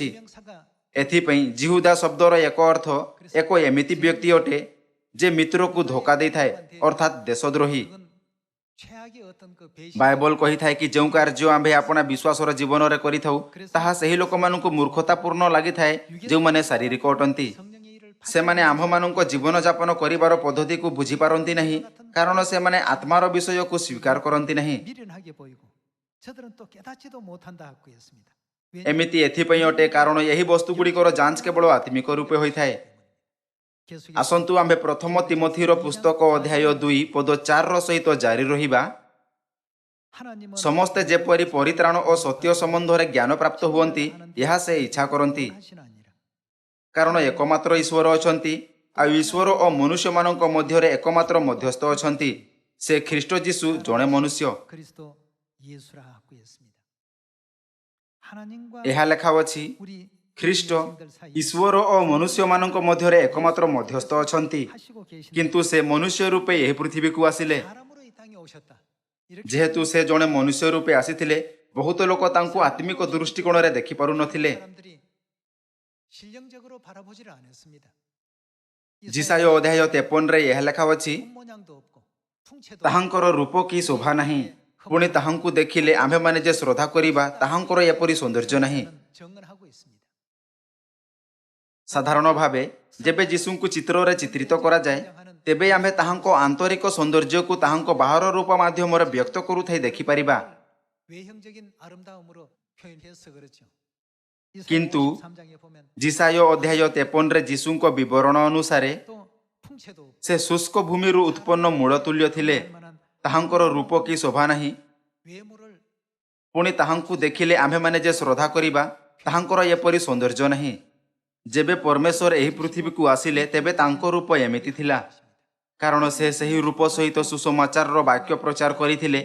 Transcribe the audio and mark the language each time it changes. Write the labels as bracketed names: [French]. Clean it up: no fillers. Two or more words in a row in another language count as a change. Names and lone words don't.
[Korean] 범명사가 [Odia] ଏଥିପାଇଁ ଜିହୁଦା ଶବ୍ଦର ଏକ ଅର୍ଥ ଏକ ଏମିତି ବ୍ୟକ୍ତି ଅଟେ ଯେ ମିତ୍ରକୁ ଧୋକା ଦେଇଥାଏ, ଅର୍ଥାତ୍ ଦେଶଦ୍ରୋହୀ। [Korean] 그건 최악의 어떤 그 배신 [Odia] ବାଇବଲ କହିଥାଏ କି ଯେଉଁ କାର୍ଯ୍ୟ ଆମ୍ଭେ ଆପଣା ବିଶ୍ୱାସର ଜୀବନରେ କରିଥାଉ ତାହା ସେହି ଲୋକମାନଙ୍କୁ ମୂର୍ଖତାପୂର୍ଣ୍ଣ ଲାଗିଥାଏ ଯେଉଁମାନେ ଶାରୀରିକ ଅଟନ୍ତି। [Korean] 성령의 일을 [Odia] ସେମାନେ ଆମ୍ଭମାନଙ୍କ ଜୀବନଯାପନ କରିବାର ପଦ୍ଧତିକୁ ବୁଝିପାରନ୍ତି ନାହିଁ, କାରଣ ସେମାନେ ଆତ୍ମାର ବିଷୟକୁ ସ୍ୱୀକାର କରନ୍ତି ନାହିଁ। [Korean] 미련하게 보이고 저들은 또 깨닫지도 못한다 하고 했습니다. [Odia] ଏମିତି ଏଥିପାଇଁ ଅଟେ କାରଣ ଏହି ବସ୍ତୁଗୁଡ଼ିକର ଯାଞ୍ଚ କେବଳ ଆତ୍ମିକ ରୂପେ ହୋଇଥାଏ। [Korean] 계속 [Odia] ଆସନ୍ତୁ ଆମ୍ଭେ ପ୍ରଥମ ତିମୋଥୀର ପୁସ୍ତକ ଅଧ୍ୟାୟ 2 ପଦ 4ର ସହିତ ଜାରି ରହିବା। [Korean] 하나님은 [Odia] ସମସ୍ତେ ଯେପରି ପରିତ୍ରାଣ ଓ ସତ୍ୟ ସମ୍ବନ୍ଧରେ ଜ୍ଞାନ ପ୍ରାପ୍ତ ହୁଅନ୍ତି ଏହା ସେ ଇଚ୍ଛା କରନ୍ତି, [Korean] 하시나 아니라 [Odia] କାରଣ ଏକମାତ୍ର ଈଶ୍ୱର ଅଛନ୍ତି ଆଉ ଈଶ୍ୱର ଓ ମନୁଷ୍ୟମାନଙ୍କ ମଧ୍ୟରେ ଏକମାତ୍ର ମଧ୍ୟସ୍ଥ ଅଛନ୍ତି, ସେ ଖ୍ରୀଷ୍ଟ ଯୀଶୁ ଜଣେ ମନୁଷ୍ୟ। [Korean] 그리스도 예수라 하고 했습니다. 하나님과 [Odia] ଏହା ଲେଖା ଅଛି, [Korean] 우리 [Odia] ଖ୍ରୀଷ୍ଟ [Korean] 인생들 사이에 [Odia] ଈଶ୍ୱର ଓ ମନୁଷ୍ୟମାନଙ୍କ ମଧ୍ୟରେ ଏକମାତ୍ର ମଧ୍ୟସ୍ଥ ଅଛନ୍ତି, [Korean] 하시고 계신 [Odia] କିନ୍ତୁ ସେ ମନୁଷ୍ୟ ରୂପେ ଏହି ପୃଥିବୀକୁ ଆସିଲେ। [Korean] 사람으로 이 땅에 오셨다. 이렇게 [Odia] ଯେହେତୁ ସେ ଜଣେ ମନୁଷ୍ୟ ରୂପେ ଆସିଥିଲେ, ବହୁତ ଲୋକ ତାଙ୍କୁ ଆତ୍ମିକ ଦୃଷ୍ଟିକୋଣରେ ଦେଖିପାରୁନଥିଲେ। [Korean] 사람들이 실령적으로 바라보지를 않았습니다. [Odia] ଯିଶାୟ ଅଧ୍ୟାୟ 53ରେ ଏହା ଲେଖା ଅଛି, [Korean] 몸 모양도 없고 풍채도 [Odia] ତାହାଙ୍କର ରୂପ କି ଶୋଭା ନାହିଁ, ପୁଣି ତାହାଙ୍କୁ ଦେଖିଲେ ଆମ୍ଭେମାନେ ଯେ ଶ୍ରଦ୍ଧା କରିବା ତାହାଙ୍କର ଏପରି ସୌନ୍ଦର୍ଯ୍ୟ ନାହିଁ। [Korean] 정언하고 있습니다. [Odia] ସାଧାରଣ ଭାବେ ଯେବେ ଯୀଶୁଙ୍କୁ ଚିତ୍ରରେ ଚିତ୍ରିତ କରାଯାଏ, ତେବେ ଆମ୍ଭେ ତାହାଙ୍କ ଆନ୍ତରିକ ସୌନ୍ଦର୍ଯ୍ୟକୁ ତାହାଙ୍କ ବାହାର ରୂପ ମାଧ୍ୟମରେ ବ୍ୟକ୍ତ କରୁଥାଇ ଦେଖିପାରିବା। [Korean] 외형적인 아름다움으로 표현해서 그렇죠. [Odia] କିନ୍ତୁ [Korean] 3장에 보면 [Odia] ଯିଶାୟ ଅଧ୍ୟାୟ 53ରେ ଯୀଶୁଙ୍କ ବିବରଣ ଅନୁସାରେ [Korean] 또 풍채도 없고 [Odia] ସେ ଶୁଷ୍କ ଭୂମିରୁ ଉତ୍ପନ୍ନ ମୂଳ ତୁଲ୍ୟ ଥିଲେ। [Korean] 만한 [Odia] ତାହାଙ୍କର ରୂପ କି ଶୋଭା ନାହିଁ, [Korean] 외모를 [Odia] ପୁଣି ତାହାଙ୍କୁ ଦେଖିଲେ ଆମ୍ଭେମାନେ ଯେ ଶ୍ରଦ୍ଧା କରିବା ତାହାଙ୍କର ଏପରି ସୌନ୍ଦର୍ଯ୍ୟ ନାହିଁ। ଯେବେ ପରମେଶ୍ୱର ଏହି ପୃଥିବୀକୁ ଆସିଲେ ତେବେ ତାଙ୍କ ରୂପ ଏମିତି ଥିଲା, କାରଣ ସେ ସେହି ରୂପ ସହିତ ସୁସମାଚାରର ବାକ୍ୟ ପ୍ରଚାର କରିଥିଲେ।